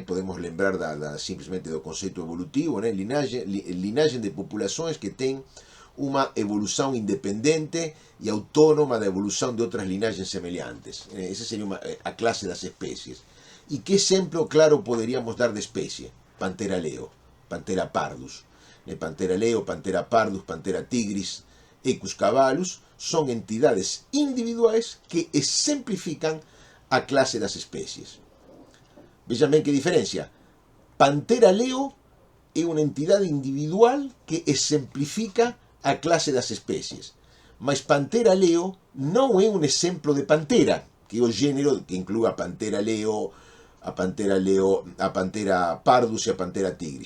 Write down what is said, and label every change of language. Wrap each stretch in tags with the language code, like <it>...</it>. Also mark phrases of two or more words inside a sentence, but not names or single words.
<pt>Podemos lembrar simplesmente do conceito evolutivo, né? Linagem de populações que têm uma evolução independente e autônoma da evolução de outras linagens semelhantes. Essa seria a classe das espécies. E que exemplo claro poderíamos dar de espécie? Pantera leo, Pantera pardus. Pantera leo, Pantera pardus, Pantera tigris, Equus caballus, são entidades individuais que exemplifican a classe das espécies. Vejam bem que diferencia. Pantera leo é uma entidade individual que exemplifica a classe das espécies. Mas Pantera leo não é um exemplo de pantera, que é o gênero que inclui a Pantera leo, a Pantera pardus e a Pantera tigris.</pt>